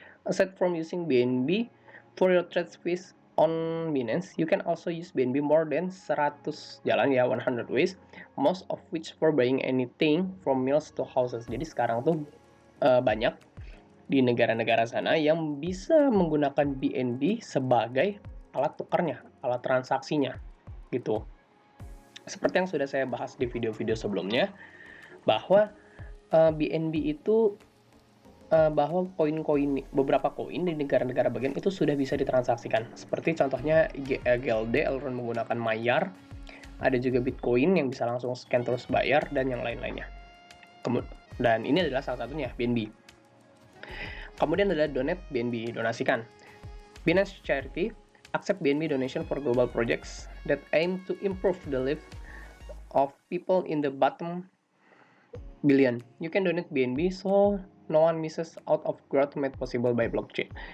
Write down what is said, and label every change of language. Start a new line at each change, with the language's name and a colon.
English: Aside from using BNB for your trade fees on Binance, you can also use BNB more than 100
Indonesian: jalan ya,
English: 100 ways, most of which for buying anything from mills to houses.
Indonesian: Jadi sekarang tuh banyak di negara-negara sana yang bisa menggunakan BNB sebagai alat tukarnya, alat transaksinya gitu. Seperti yang sudah saya bahas di video-video sebelumnya, bahwa BNB itu bahwa koin-koin, beberapa koin di negara-negara bagian itu sudah bisa ditransaksikan. Seperti contohnya GLD menggunakan Maillard, ada juga Bitcoin yang bisa langsung scan terus bayar, dan yang lain-lainnya. Dan ini adalah salah satunya, BNB. Kemudian ada donate BNB, donasikan.
English: Binance Charity accept BNB donation for global projects that aim to improve the life of people in the bottom billion. You can donate BNB so no one misses out of growth made possible by blockchain.